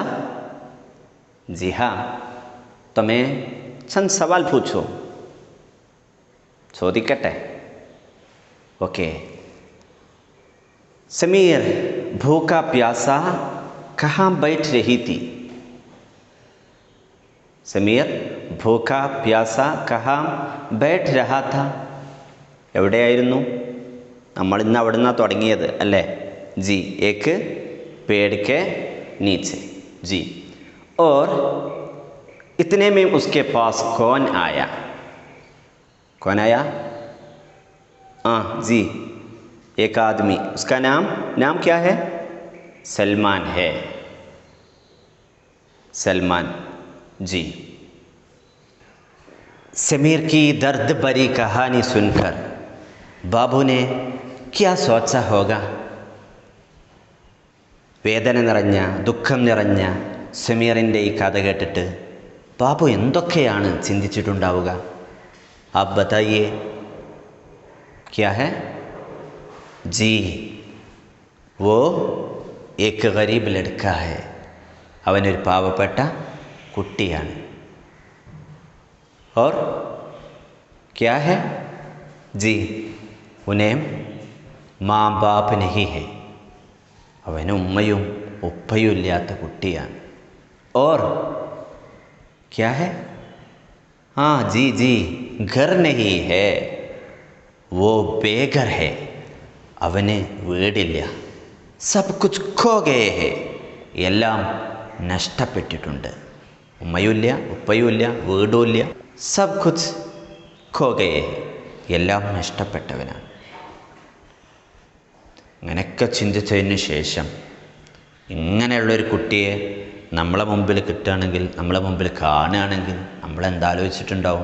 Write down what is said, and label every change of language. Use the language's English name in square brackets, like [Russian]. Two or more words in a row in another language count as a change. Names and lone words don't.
[Hindi] जी हाँ. तो मैं चंद सवाल पूछूं, ചോദിക്കട്ടെ? ओके. समीर भूखा प्यासा कहाँ बैठ रही थी? समीर भूखा प्यासा कहाँ बैठ रहा था? [Malayalam] എവിടെയായിരുന്നു? നമ്മൾ ഇന്ന് അവിടെ നിന്നാണ് തുടങ്ങിയത് അല്ലേ? [Hindi] जी एक पेड़ के नीचे. जी. और इतने में उसके पास कौन आया? कौन आया? हाँ जी, एक आदमी. उसका नाम क्या है? सलमान है. सलमान. जी. समीर की दर्द भरी कहानी सुनकर बाबू ने क्या सोचा होगा? [Malayalam] വേദന നിറഞ്ഞ, ദുഃഖം നിറഞ്ഞ സമീറിൻ്റെ ഈ കഥ കേട്ടിട്ട് ബാബു എന്തൊക്കെയാണ് ചിന്തിച്ചിട്ടുണ്ടാവുക? [Hindi] आप बताइए, क्या है? जी, वो एक गरीब लड़का है. [Malayalam] അവനൊരു പാവപ്പെട്ട കുട്ടിയാണ്. [Hindi] और क्या है? जी, उन्हें माँ बाप नहीं है. [Malayalam] അവന് ഉമ്മയും ഉപ്പയും ഇല്ലാത്ത കുട്ടിയാണ്. [Hindi] और क्या है? हाँ जी जी, घर नहीं है, वो बेघर है. [Malayalam] അവന് വീടില്ല. [Hindi] सब कुछ खो गए हैं, [Malayalam] എല്ലാം നഷ്ടപ്പെട്ടിട്ടുണ്ട്. ഉമ്മയുമില്ല, ഉപ്പയുമില്ല, വീടുമില്ല. [Hindi] सब कुछ खो गए हैं, [Malayalam] എല്ലാം നഷ്ടപ്പെട്ടവനാണ്. അങ്ങനെയൊക്കെ ചിന്തിച്ചതിന് ശേഷം ഇങ്ങനെയുള്ളൊരു കുട്ടിയെ നമ്മളെ മുമ്പിൽ കിട്ടുകയാണെങ്കിൽ, നമ്മളെ മുമ്പിൽ കാണുകയാണെങ്കിൽ നമ്മളെന്താലോചിച്ചിട്ടുണ്ടാവും?